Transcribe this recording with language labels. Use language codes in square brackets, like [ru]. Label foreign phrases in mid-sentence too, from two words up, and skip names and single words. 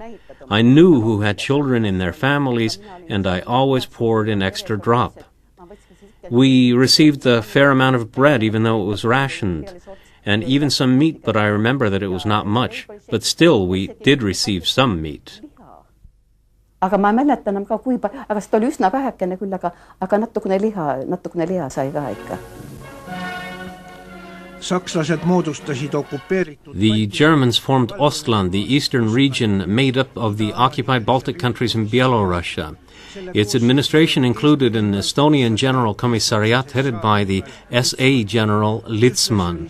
[en] I knew who had children in their families, and I always poured an extra drop. We received a fair amount of bread, even though it was rationed, and even some meat, but I remember that it was not much. But still, we did receive some meat. [et] Aga ma mäletan ka aga seda oli üsna vähekene küll, aga natukene liha sai ka ikka. [en] The Germans formed Ostland, the eastern region made up of the occupied Baltic countries and Byelorussia. Its administration included an Estonian General Commissariat headed by the SA General Litzman.